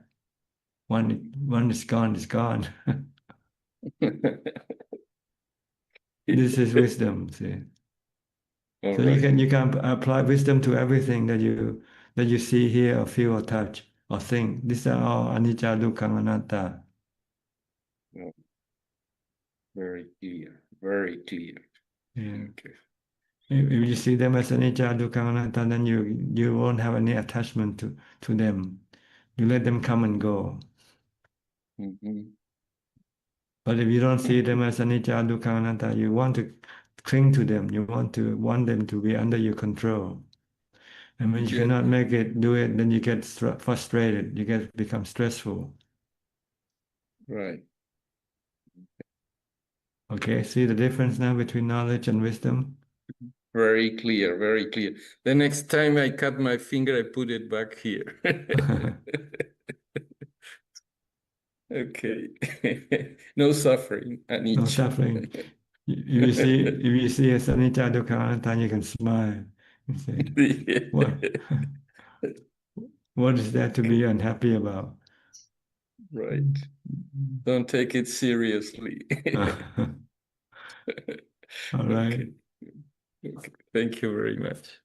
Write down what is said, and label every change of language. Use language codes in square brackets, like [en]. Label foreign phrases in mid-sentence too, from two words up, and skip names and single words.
[en] One is gone. It's gone. This is wisdom. See. So you can apply wisdom to everything that you see, hear, or feel, or touch, or think. These are all [pi] anicca, dukkha, anatta. [en] Very clear. Very clear. Yeah. Okay. If you see them as [pi] anicca, dukkha, anatta, [en] then you won't have any attachment to them. You let them come and go. But if you don't see them as [pi] anicca, dukkha, anatta, [en] you want to cling to them. You want them to be under your control. And when you cannot do it, then you get frustrated. You become stressful. Right. Okay, see the difference now between knowledge and wisdom? Very clear, very clear. The next time I cut my finger, I put it back here. Okay. No suffering, anicca. No suffering. If you see a [pi] anicca, dukkha, anatta, [en] you can smile and say, what is there to be unhappy about? Right. Don't take it seriously. All right. Okay. Okay. Thank you very much.